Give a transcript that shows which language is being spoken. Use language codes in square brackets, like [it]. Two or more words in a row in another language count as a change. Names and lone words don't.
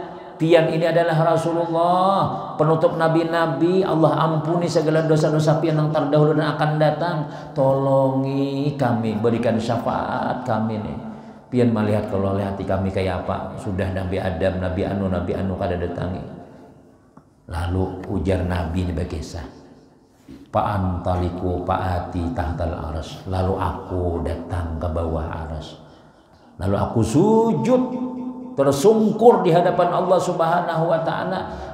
[id] Pian ini adalah Rasulullah, penutup nabi-nabi. Allah ampuni segala dosa-dosa pian yang terdahulu dan akan datang. Tolongi kami, berikan syafaat kami nih. Pian melihat kalau hati kami kayak apa. Sudah Nabi Adam, Nabi Anu kada datangi. [ar] Lalu ujar Nabi ini berkisah, فأنطلق فآتي تحت العرش. [id] Lalu aku datang ke bawah aras. Lalu aku sujud, tersungkur di hadapan Allah [ar] سبحانه وتعالى.